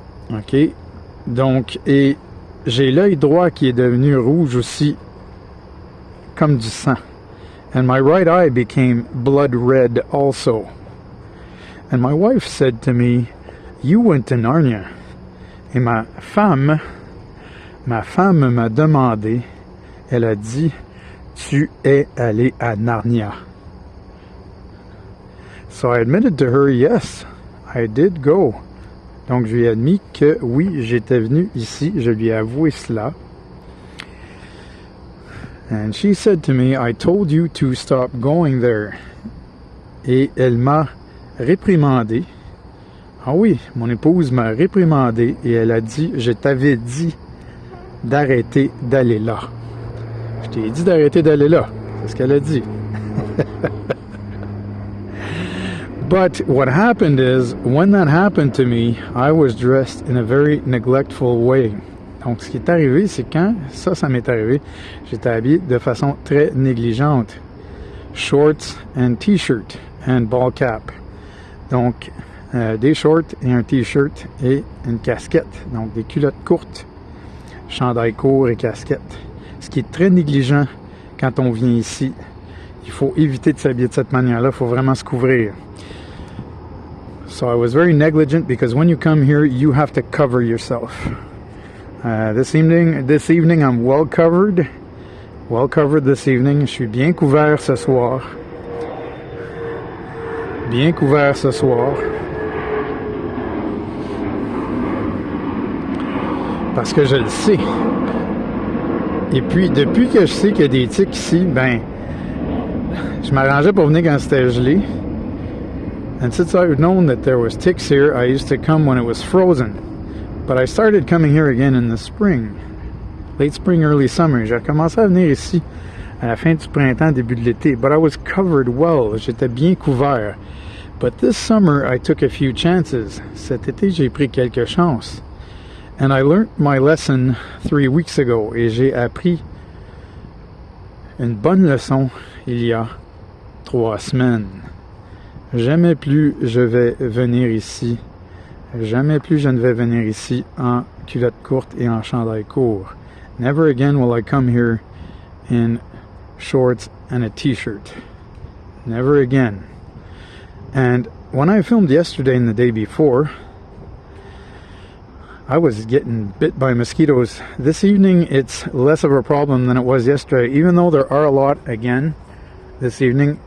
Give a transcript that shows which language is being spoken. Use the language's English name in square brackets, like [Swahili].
[French] OK? Donc, et j'ai l'œil droit qui est devenu rouge aussi, comme du sang. [English] And my right eye became blood red also. And my wife said to me, "You went to Narnia." [French] Et ma femme m'a demandé, elle a dit, tu es allé à Narnia. [English] So I admitted to her, yes, I did go. [French] Donc je lui ai admis que oui, j'étais venu ici, je lui ai avoué cela. [English] And she said to me, I told you to stop going there. [French] Et elle m'a réprimandé. Ah oui, mon épouse m'a réprimandé et elle a dit, je t'avais dit d'arrêter d'aller là. Je t'ai dit d'arrêter d'aller là. C'est ce qu'elle a dit. [English] But what happened is, when that happened to me, I was dressed in a very neglectful way. [French] Donc, ce qui est arrivé, c'est quand ça m'est arrivé, j'étais habillé de façon très négligente. [English] Shorts and t-shirt and ball cap. [French] Donc, des shorts et un t-shirt et une casquette. Donc, des culottes courtes, chandail court et casquette. Ce qui est très négligent quand on vient ici. Il faut éviter de s'habiller de cette manière-là. Il faut vraiment se couvrir. [English] So I was very negligent because when you come here, you have to cover yourself. This evening, I'm well covered. Well covered this evening. [French] Je suis bien couvert ce soir. Bien couvert ce soir. Parce que je le sais. Et puis, depuis que je sais qu'il y a des tiques ici, ben, je m'arrangeais pour venir quand c'était gelé. [English] And since I've known that there was ticks here, I used to come when it was frozen. But I started coming here again in the spring. Late spring, early summer. [French] J'ai commencé à venir ici à la fin du printemps, début de l'été. [English] But I was covered well. [French] J'étais bien couvert. [English] But this summer, I took a few chances. [French] Cet été, j'ai pris quelques chances. [English] And I learned my lesson 3 weeks ago. [French] Et j'ai appris une bonne leçon il y a 3 semaines. Jamais plus je vais venir ici. Jamais plus je ne vais venir ici en culotte courte et en chandail court. [English] Never again will I come here in shorts and a t-shirt. Never again. And when I filmed yesterday and the day before, I was getting bit by mosquitoes. This evening it's less of a problem than it was yesterday, even though there are a lot again this evening.